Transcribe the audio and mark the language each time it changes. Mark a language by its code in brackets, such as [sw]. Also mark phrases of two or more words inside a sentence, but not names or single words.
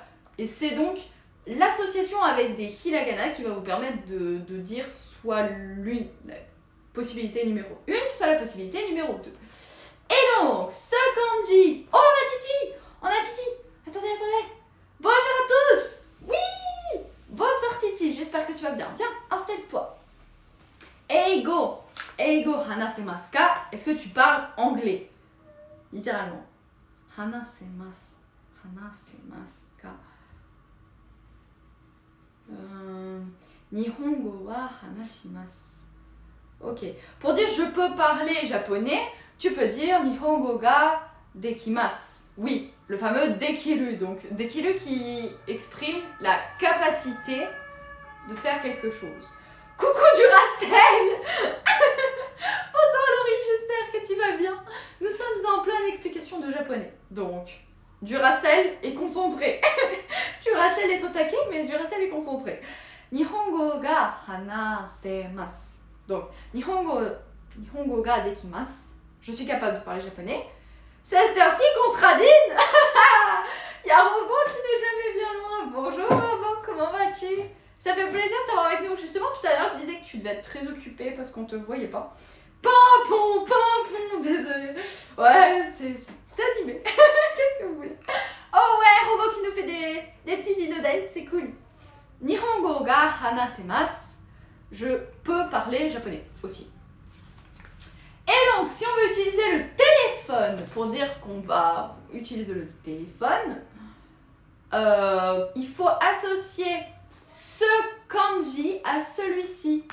[fr] Et c'est donc l'association avec des hiragana qui va vous permettre de dire soit la possibilité numéro 1, soit la possibilité numéro 2. Et donc, ce kanji... Oh, on a Titi! Attendez. Bonjour à tous! Oui! Bonsoir Titi, j'espère que tu vas bien. Viens, installe-toi. [ja] 英語話せますか? [fr] Est-ce que tu parles anglais? Littéralement. [ja] 話せますか? 日本語は話します. [fr] Ok. Pour dire je peux parler japonais, tu peux dire [ja] 日本語ができます. [fr] Oui, le fameux dekiru. Donc, dekiru qui exprime la capacité de faire quelque chose. Coucou Duracell. Bonsoir Laurie, j'espère que tu vas bien. Nous sommes en pleine explication de japonais. Donc, Duracell est concentré. Duracell est au taquet, mais Duracell est concentré. [ja] 日本語が話せます. Donc, 日本語ができます. [fr] Je suis capable de parler japonais. C'est à cette heure-ci qu'on se radine. Il y a un robot qui n'est jamais bien loin. Bonjour robot, comment vas-tu? Ça fait plaisir de t'avoir avec nous. Justement, tout à l'heure, je disais que tu devais être très occupée parce qu'on te voyait pas. Pimpon, désolé. Ouais, c'est animé. Qu'est-ce que vous voulez? Oh ouais, robot qui nous fait des petits dinoden, c'est cool. [ja] 日本語が話せます. [fr] Je peux parler japonais aussi. Et donc, si on veut utiliser le téléphone pour dire qu'on va utiliser le téléphone, il faut associer ce kanji à celui-ci.